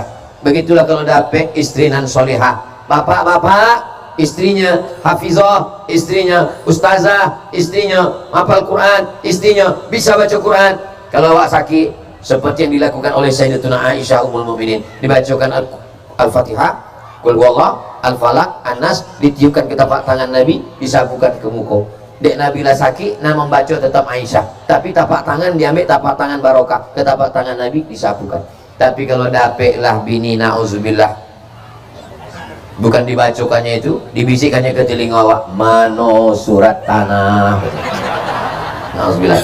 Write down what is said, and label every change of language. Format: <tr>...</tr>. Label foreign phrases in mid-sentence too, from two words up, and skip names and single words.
<id>Begitulah kalau dapat istri nan solihah. Bapak-bapak, istrinya hafizah, istrinya ustazah, istrinya hafal Quran, istrinya bisa baca Quran. Kalau awak sakit, seperti yang dilakukan oleh Sayyidatuna Aisyah Ummul Mukminin, dibacakan Al-Fatihah, Qul huwallah, Al-Falaq, An-Nas, ditiupkan ke tapak tangan Nabi, disapukan ke muka. Dek Nabi lah sakit, nak membaca tetap Aisyah, tapi tapak tangan diambil, tapak tangan barokah, ke tapak tangan Nabi disapukan. Tapi kalau dapatlah bini, na'udzubillah, bukan dibacakannya itu, dibisikannya ke telinga awak, mano surat tanah. Na'udzubillah.</id>